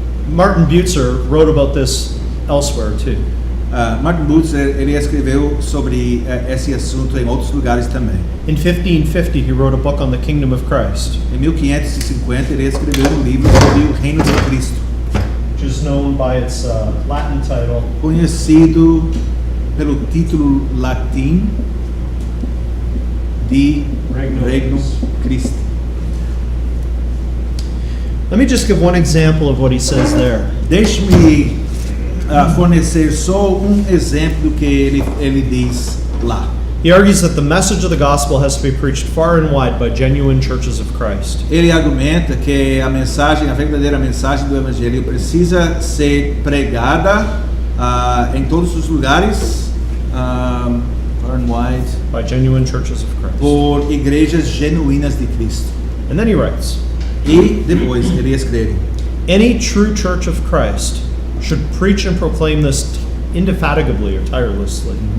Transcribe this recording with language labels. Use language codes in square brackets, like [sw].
[en] Martin Butzer wrote about this elsewhere too. [pt] Martin Butzer, ele escreveu sobre esse assunto em outros lugares também. [en] In 1550, he wrote a book on the kingdom of Christ, [pt] Em 1550, ele escreveu um livro sobre o reino de Cristo, [en] which is known by its Latin title, [pt] conhecido pelo título latim de Regnum Christi. [en] Let me just give one example of what he says there. [pt] Deixe-me fornecer só um exemplo do que ele diz lá. [en] He argues that the message of the gospel has to be preached far and wide by genuine churches of Christ. [pt] Ele argumenta que a verdadeira mensagem do evangelho precisa ser pregada em todos os lugares, [en] far and wide, By genuine churches of Christ. [pt] por igrejas genuínas de Cristo. [en] And then he writes, [pt] E depois ele escreve: [en] any true church of Christ should preach and proclaim this indefatigably or tirelessly.